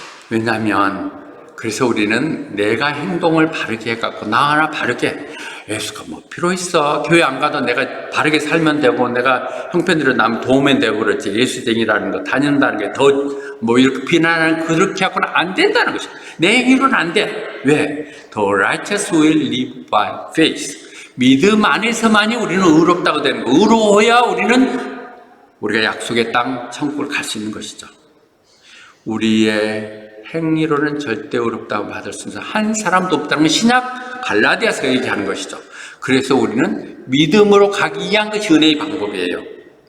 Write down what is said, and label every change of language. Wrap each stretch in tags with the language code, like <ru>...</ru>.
<ko>왜냐하면 그래서 우리는 내가 행동을 바르게 해갖고 나 하나 바르게, 예수가 뭐 필요 있어. 교회 안 가도 내가 바르게 살면 되고 내가 형편대로 남 도우면 되고 그렇지. 예수쟁이라는 거 다닌다는 게 더 뭐 이렇게 비난하는, 그렇게 하고는 안 된다는 것이죠. 내 행위로는 안 돼. 왜?</ko> <en>The righteous will live by faith.</en> <ko>믿음 안에서만이 우리는 의롭다고 되는 거. 의로워야 우리가 약속의 땅 천국을 갈 수 있는 것이죠. 우리의 행위로는 절대 의롭다고 받을 수 있는 한 사람도 없다는 건 신약 갈라디아서가 얘기하는 것이죠. 그래서 우리는 믿음으로 가기 위한 것이 은혜의 방법이에요.</ko>